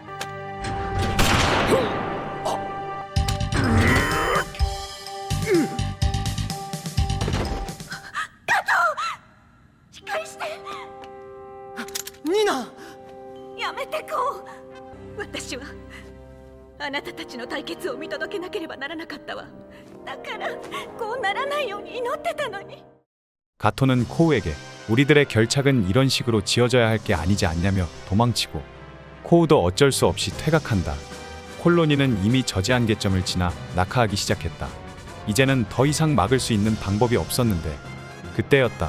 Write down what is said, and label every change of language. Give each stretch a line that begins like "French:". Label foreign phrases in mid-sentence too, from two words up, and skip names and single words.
Japanese: しっかりして。ニナ。やめてこう。私はあなたたちの対決を見届けなければならなかったわ。だからこうならないように祈ってたのに。
Korean: 가토는 코우에게 우리들의 결착은 이런 식으로 지어져야 할 게 아니지 않냐며 도망치고, 코우도 어쩔 수 없이 퇴각한다. 콜로니는 이미 저지 한계점을 지나 낙하하기 시작했다. 이제는 더 이상 막을 수 있는 방법이 없었는데 그때였다.